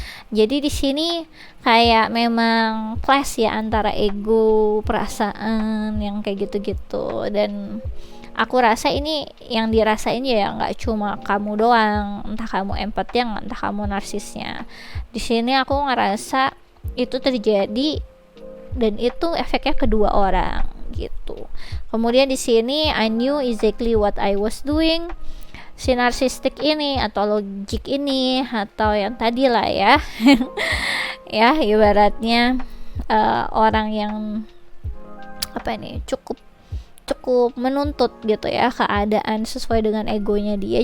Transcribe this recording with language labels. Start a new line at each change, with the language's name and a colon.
Indonesian: Jadi di sini kayak memang clash ya antara ego, perasaan yang kayak gitu-gitu, dan aku rasa ini yang dirasain ya nggak cuma kamu doang, entah kamu empatnya, entah kamu narsisnya. Di sini aku ngerasa itu terjadi dan itu efeknya kedua orang gitu. Kemudian di sini
English: I knew exactly what I was doing.
Indonesian: Si narsistik ini atau logik ini atau yang tadi lah ya ya ibaratnya orang yang apa ini, cukup menuntut gitu ya keadaan sesuai dengan egonya dia.